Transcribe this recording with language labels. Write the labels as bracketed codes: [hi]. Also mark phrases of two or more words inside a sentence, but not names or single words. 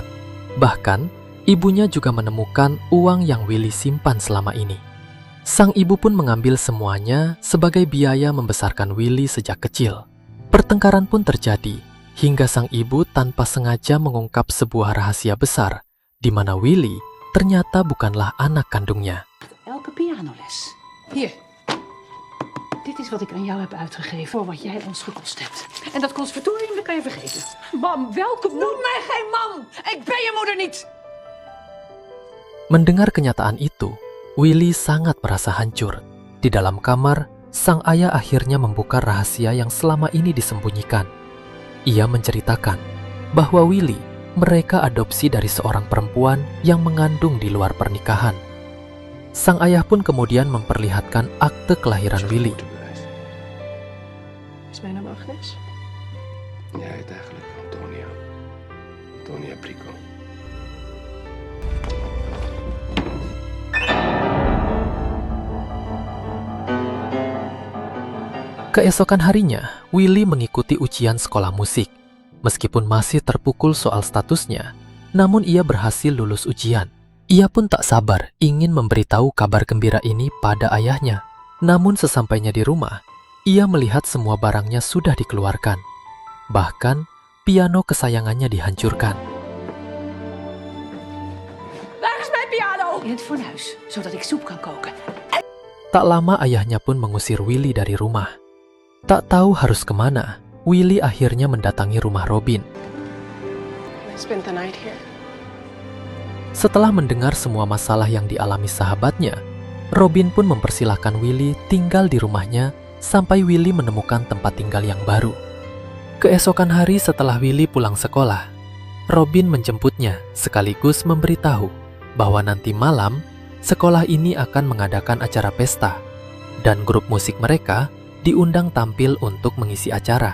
[id] Bahkan, ibunya juga menemukan uang yang Willy simpan selama ini. Sang ibu pun mengambil semuanya sebagai biaya membesarkan Willy sejak kecil. Pertengkaran pun terjadi, hingga sang ibu tanpa sengaja mengungkap sebuah rahasia besar, di mana Willy ternyata bukanlah anak kandungnya. [nl] Elke pianoles. Hier. Dit is wat ik aan jou heb uitgegeven voor wat jij ons gekost hebt. En dat conservatorium, dat kan je vergeten. Mam, welke Noem mij geen man! Ik ben je moeder niet! [id] Mendengar kenyataan itu, Willy sangat merasa hancur. Di dalam kamar, sang ayah akhirnya membuka rahasia yang selama ini disembunyikan. Ia menceritakan bahwa Willy mereka adopsi dari seorang perempuan yang mengandung di luar pernikahan. Sang ayah pun kemudian memperlihatkan akte kelahiran Willy. [nl] Is mijn naam Agnes? Jij heet eigenlijk Antonia. Antonia Brico. [id] Keesokan harinya, Willy mengikuti ujian sekolah musik. Meskipun masih terpukul soal statusnya, namun ia berhasil lulus ujian. Ia pun tak sabar ingin memberitahu kabar gembira ini pada ayahnya. Namun sesampainya di rumah, ia melihat semua barangnya sudah dikeluarkan. Bahkan, piano kesayangannya dihancurkan. [nl] Waar is mijn piano? In het fornuis, zodat ik soep kan koken. [id] Tak lama ayahnya pun mengusir Willy dari rumah. Tak tahu harus kemana, Willy akhirnya mendatangi rumah Robin. [en] I spent the night here. [id] Setelah mendengar semua masalah yang dialami sahabatnya, Robin pun mempersilahkan Willy tinggal di rumahnya sampai Willy menemukan tempat tinggal yang baru. Keesokan hari setelah Willy pulang sekolah, Robin menjemputnya sekaligus memberitahu bahwa nanti malam sekolah ini akan mengadakan acara pesta dan grup musik mereka diundang tampil untuk mengisi acara.